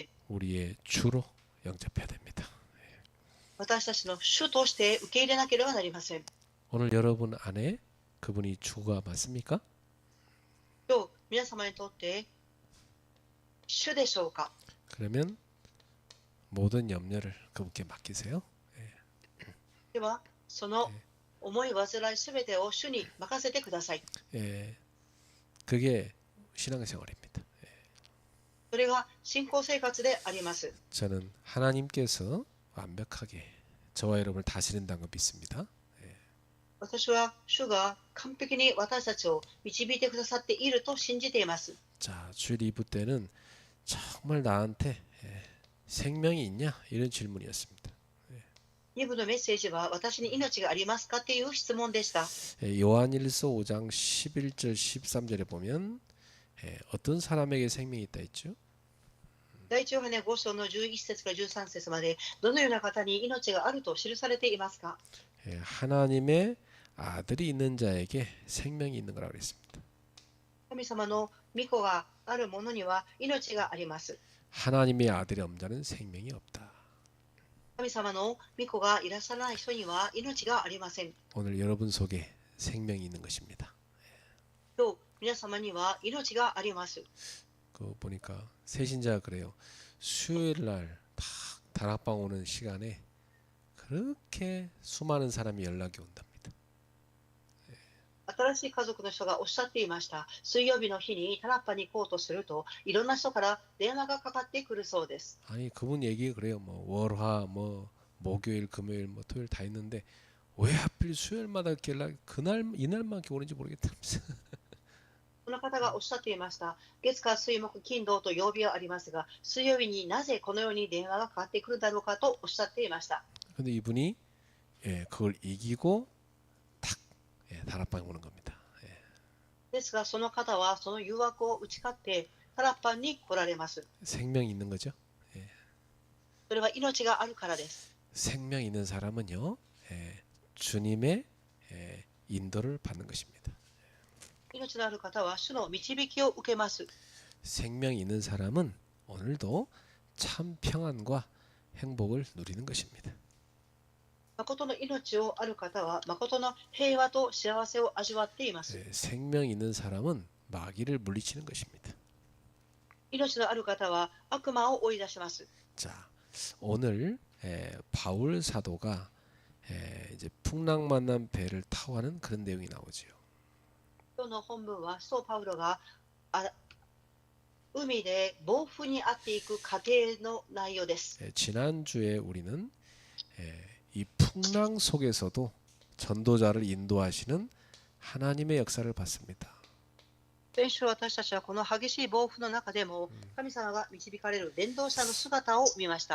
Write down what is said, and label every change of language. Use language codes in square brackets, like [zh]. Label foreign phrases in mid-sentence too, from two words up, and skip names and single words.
[ko] 우리의 주로 영접해야 됩니다. [ja] 私たちの主として受け入れなければなりません。 [ko] 오늘 여러분 안에 그분이 주가 맞습니까? [ja] 今日皆様にとって主でしょうか。 [ko] 그러면 모든 염려를 그분께 맡기세요. [ja] ではその思い煩いすべてを主に任せてください。 [ko] 예, 그게 신앙생활입니다. [ja] それが信仰生活であります。 [ko] 저는 하나님께서 완벽하게 저와 여러분을 다스린다는 걸 믿습니다. [ja] 私は主が完璧に私たちを導いてくださっていると信じています。 [ko] 자, 주일 2부 때는 정말 나한테 생명이 있냐? 이런 질문이었습니다. [ja] 2 部のメッセージは私に命がありますかっていう質問でした。 [ko] 요한일서 5장 11절 13절에 보면 어떤 사람에게 생명이 있다 했죠? [ja] 第一ヨハネ5章の11節から13節までどのような方に命があると記されていますか。 [ko] 하나님의 아들이 있는 자에게 생명이 있는 거라고 그랬습니다. [ja] 神様の御子がある者には命があります。 [ko] 하나님의 아들이 없는 자는 생명이 없다. [ja] 神様の御子がいらっしゃらない人には命がありません。 [ko] 오늘 여러분 속에 생명이 있는 것입니다. [ja] 今日皆様には命があります。 [ko] 그 보니까 새신자가 그래요. 수요일 날 딱 다락방 오는 시간에 그렇게 수많은 사람이 연락이 온답니다. [ja] 新しい家族の人がおっしゃっていました。水曜日の日にタラッパに行こうとするといろんな人から電話がかかってくるそうです。 [ko] 아니 그분 얘기 그래요. 뭐 월화 뭐 목요일 금요일 뭐 토요일 다 있는데 왜 하필 수요일마다 이렇게 연락 그날 이날만 이렇게 오는지 모르겠다면서. [ja] この方がおっしゃっていました。月火水木金土と曜日はありますが、水曜日になぜこのように電話がかかってくるだろうかとおっしゃっていました。 [ko] 근데 이분이 그걸 이기고 탁 다락방에 오는 겁니다. [ja] ですが、その方はその誘惑を打ち勝ってタラッパンに来られます。 [ko] 생명이 있는 거죠. [ja] それは命があるからです。 [ko] 생명 있는 사람은요 주님의 인도를 받는 것입니다. [ja] 命のある方は主の導きを受けます。 [ko] 생명 있는 사람은 오늘도 참 평안과 행복을 누리는 것입니다. [ja] 誠の命をある方は誠の平和と幸せを味わっています。 [ko] 생명 있는 사람은 마귀를 물리치는 것입니다. [ja] 命のある方は悪魔を追い出します。 [ko] 자, 오늘 바울 사도가 이제 풍랑 만난 배를 타고 가는 그런 내용이 나오지요. [ja] 今日の本文は使徒パウロが海で暴風に遭っていく過程の内容です。 [ko] 지난주에 우리는 이 풍랑 속에서도 전도자를 인도하시는 하나님의 역사를 봤습니다. [ja] 先週私たちはこの激しい暴風の中でも神様が導かれる伝道者の姿を見ました。